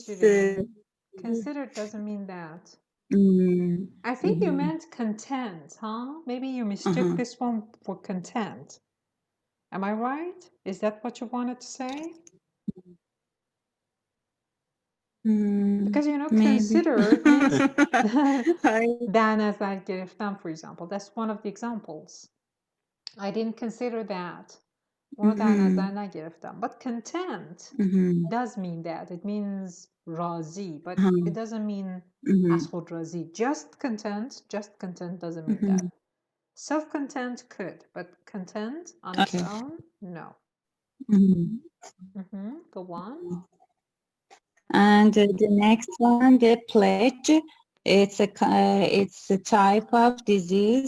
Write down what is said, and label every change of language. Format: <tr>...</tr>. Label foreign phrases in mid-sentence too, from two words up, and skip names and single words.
<en>Considered doesn't mean that. I think you meant content, huh? Maybe you mistook this one for content. Am I right? Is that what you wanted to say? Because you know, considered means</en> <fa>در نظر گرفتن,</fa> <en>for example. That's one of the examples. I didn't consider that.</en> <fa>اونو در نظر نگرفتم.</fa> <en>But content does mean that. It means راضی, but it doesn't mean</en> <fa>از خود راضی.</fa> <en>Just content doesn't mean that. Self-content could, but content on its own, no. Go on. And the next one, the pledge. It's a type of disease,</en>